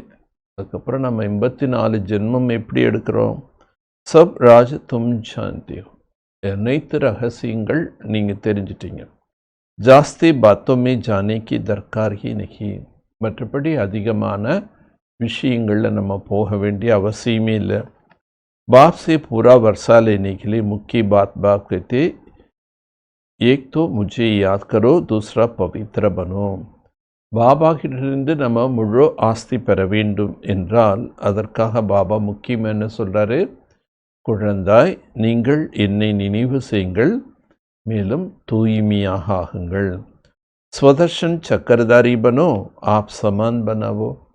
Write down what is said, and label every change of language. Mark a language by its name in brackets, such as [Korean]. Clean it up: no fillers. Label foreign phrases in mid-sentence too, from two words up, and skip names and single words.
[Tamil] அதுக்கப்புறம் நம்ம 84 ஜென்மம் எப்படி எடுக்கிறோம்? [Hindi] सब राज़ तुम जानते हो. [Tamil] அனைத்து ரகசியங்கள் நீங்கள் தெரிஞ்சிட்டீங்க. [Hindi] जास्ती बातों में जाने की दरकार ही नहीं. [Tamil] மற்றபடி அதிகமான விஷயங்களில் நம்ம போக வேண்டிய அவசியமே இல்லை. [Hindi] बाप से पूरा वर्षा लेने के लिए मुख्य बात बाप कहते, एक तो मुझे याद करो, दूसरा पवित्र बनो. [Tamil] பாபா கிட்டிருந்து நம்ம முழு ஆஸ்தி பெற வேண்டும் என்றால் அதற்காக பாபா முக்கியம் என்ன சொல்கிறாரு? குழந்தாய், நீங்கள் என்னை நினைவு செய்யுங்கள், மேலும் தூய்மையாக ஆகுங்கள். [Hindi] स्वदर्शन चक्रधारी बनो, आप समान बनाओ.